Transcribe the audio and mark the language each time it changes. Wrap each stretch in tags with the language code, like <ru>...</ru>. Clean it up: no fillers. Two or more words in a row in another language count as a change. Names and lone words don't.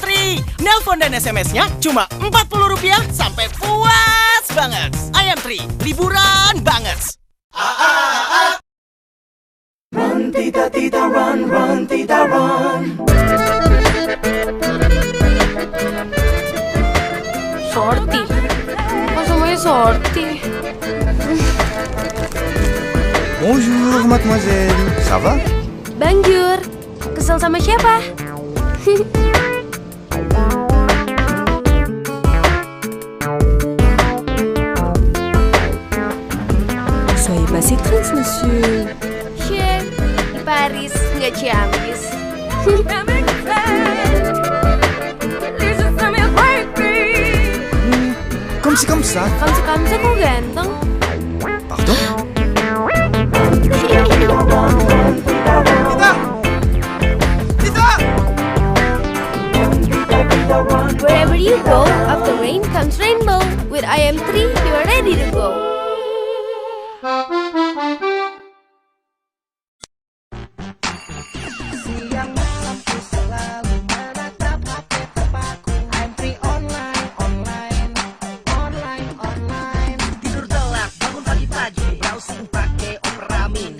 <id>Nelpon dan SMS-nya cuma Rp40 sampai puas banget. IM3, liburan banget. Run, tita, tita, run, tita, run.</id> <fr>Sorti.</fr> <id>Kok semuanya sorti?</id> <fr>Bonjour, mademoiselle. Ça va?</fr> <id>Banjur. Kesel sama siapa?</id> <fr>Soyez pas si triste, monsieur.</fr> <id>Shit, di Paris, nggak Ciamis.</id> <fr>Comme ça.</fr> <id>Kamsa kok ganteng?</id> <fr>Pardon?</fr> <en>Wherever you go, after rain comes rainbow. With IM3, you are ready to go.</en> <id>Siang malam ku selalu menatap HP terpaku. IM3 online. Tidur telat, bangun pagi-pagi, browsing pakai Opera Mini.</id>